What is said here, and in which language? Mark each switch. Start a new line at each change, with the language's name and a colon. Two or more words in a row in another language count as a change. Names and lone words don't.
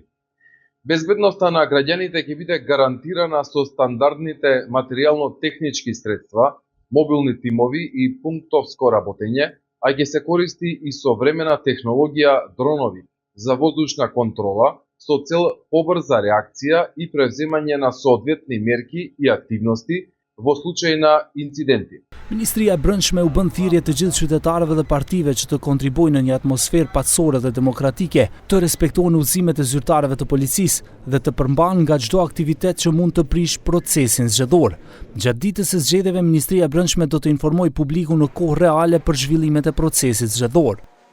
Macedonian: Безбедноста на граѓаните ќе биде гарантирана со стандардните материјално-технички средства, мобилни тимови и пунктовско работење, а ќе се користи и современа технологија дронови за воздушна контрола со цел побрза реакција и превземање на соодветни мерки и активности во случај на инциденти.
Albanian: Ministria e Brendshme u bën thirrje të gjithë qytetarëve dhe partive që të kontribuojnë në një atmosferë paqësore dhe demokratike, të respektojnë udhëzimet e zyrtarëve të policisë dhe të përmbahen nga çdo aktivitet që mund të prish procesin zgjedhor. Gjatë ditës së zgjedhjeve, Ministria e Brendshme do të informojë publikun në kohë reale për zhvillimet e procesit zgjedhor.